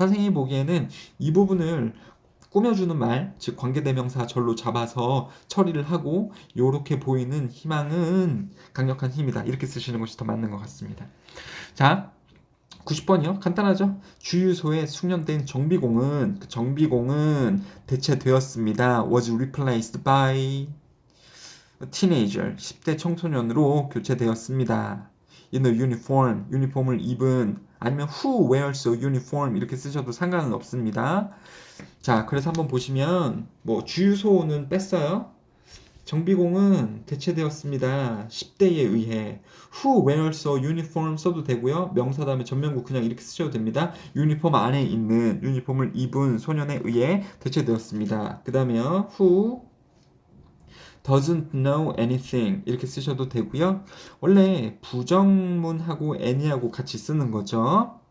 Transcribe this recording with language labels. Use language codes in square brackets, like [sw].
[ko] 선생님이 보기에는 이 부분을 꾸며주는 말, 즉 관계대명사 절로 잡아서 처리를 하고 요렇게 보이는 희망은 강력한 힘이다. 이렇게 쓰시는 것이 더 맞는 것 같습니다. 자, 90번이요. 간단하죠. 주유소에 숙련된 정비공은 대체되었습니다. [en] was replaced by a teenager. [ko] 10대 청소년으로 교체되었습니다. [en] in a uniform. [ko] 유니폼을 입은 아니면 [en] who wears a uniform [ko] 이렇게 쓰셔도 상관은 없습니다. 자, 그래서 한번 보시면 뭐 주유소는 뺐어요. 정비공은 대체되었습니다. 10대에 의해. [en] Who wears a uniform [ko] 써도 되고요. 명사 다음에 전면구 그냥 이렇게 쓰셔도 됩니다. 유니폼 안에 있는 유니폼을 입은 소년에 의해 대체되었습니다. 그 다음에 [en] who doesn't know anything [ko] 이렇게 쓰셔도 되고요. 원래 부정문하고 any하고 같이 쓰는 거죠.